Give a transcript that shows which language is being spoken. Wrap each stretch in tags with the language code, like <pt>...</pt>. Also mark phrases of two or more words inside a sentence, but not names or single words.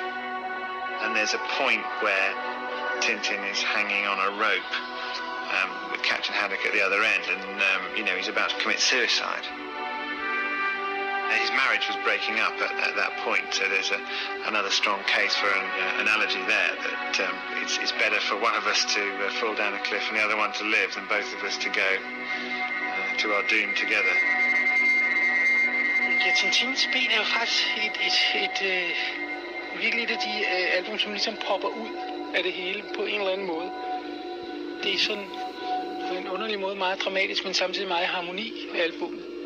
<en>And there's a point where Tintin is hanging on a rope with Captain Haddock at the other end, and he's about to commit suicide. His marriage was breaking up at that point, so there's another strong case for an analogy there, that it's better for one of us to fall down a cliff and the other one to live than both of us to go to our doom together.</en> <da>Ja, Tintins ben er jo faktisk virkelig et af de album, som ligesom popper ud af det hele på en eller anden måde. Det er sådan på en underlig måde meget dramatisk, men samtidig meget harmoni af albumet.</da>